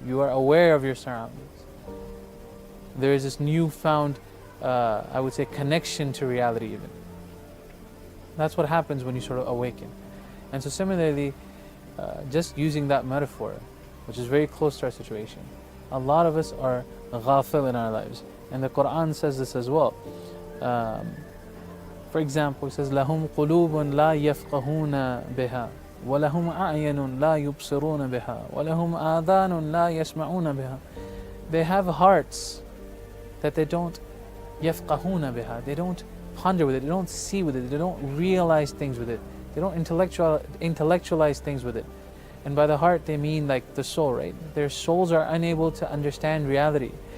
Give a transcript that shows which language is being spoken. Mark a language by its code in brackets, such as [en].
[en] You are aware of your surroundings. There is this newfound, I would say, connection to reality even. That's what happens when you sort of awaken. And so similarly, just using that metaphor, which is very close to our situation, a lot of us are ghafil in our lives. And the Quran says this as well. For example, it says, [ar] لَهُمْ قُلُوبٌ لَا يَفْقَهُونَ بِهَا وَلَهُمْ أَعْيَنٌ لَا يُبْصِرُونَ بِهَا وَلَهُمْ آذَانٌ لَا يَسْمَعُونَ بِهَا. [en] They have hearts that they don't [ar] يَفْقَهُونَ بِهَا. [en] They don't ponder with it, they don't see with it, they don't realize things with it, they don't intellectualize things with it. And by the heart they mean like the soul, right? Their souls are unable to understand reality.